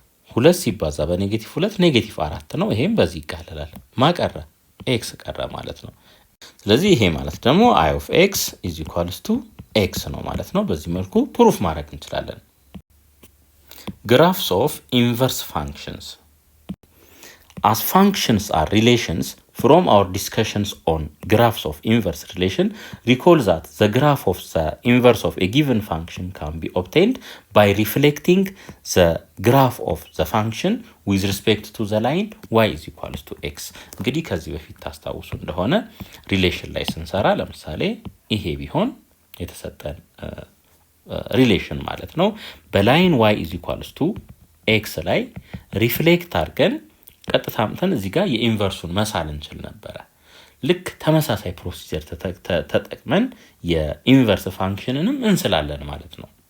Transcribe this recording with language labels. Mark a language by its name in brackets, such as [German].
[Amharic] 2 ሲባዛ በኔጌቲቭ 2 ኔጌቲቭ 4 ነው። ይሄም በዚህ ይቃለላል። ማቀረ x ቀረ ማለት ነው። ስለዚህ ይሄ ማለት ደግሞ [English] I of x is equals to x [Amharic] ነው ማለት ነው። በዚህ መልኩ ፕሩፍ ማድረግ እንችላለን። [English] Graphs of inverse functions. As functions are relations from our discussions on graphs of inverse relation, recall that the graph of the inverse of a given function can be obtained by reflecting the graph of the function with respect to the line y is equals to x. [Amharic] እንግዲህ ከዚህ በፊት ታስታውሱ እንደሆነ ሪሌሽን ላይ ስንሰራ ለምሳሌ ይሄ ቢሆን የተሰጠን ሪሌሽን ማለት ነው። በላይን y is equals to x ላይ ሪፍሌክት አድርገን ቀጥታ አምተን እዚህ ጋር የኢንቨርሱን መሳል እንችል ነበር። ልክ ተመሳሳይ ፕሮሲጀር ተጠቅመን የኢንቨርስ ፋንክሽንንም እንስላለን ማለት ነው።